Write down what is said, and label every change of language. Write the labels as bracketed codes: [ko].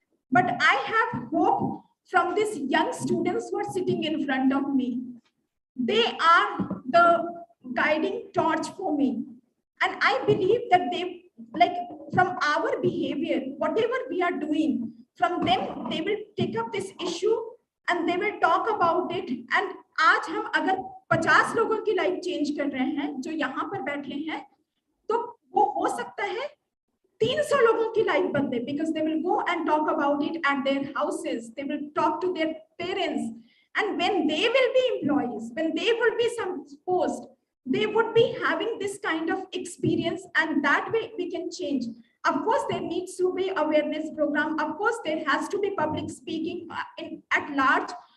[en] But I have hope from these young students who are sitting in front of me. They are the guiding torch for me. And I believe that they, like from our behavior, whatever we are doing, from them, they will take up this issue and they will talk about it. [hi] And आज हम अगर 50 लोगों की life change कर रहे हैं जो यहाँ पर बैठे हैं, तो वो हो सकता है 300 लोगों की लाइफ बदले, [en] because they will go and talk about it at their houses. They will talk to their parents. And when they will be employees, when they will be some post, they would be having this kind of experience, and that way we can change. Of course, there needs to be awareness program. Of course, there has to be public speaking at large.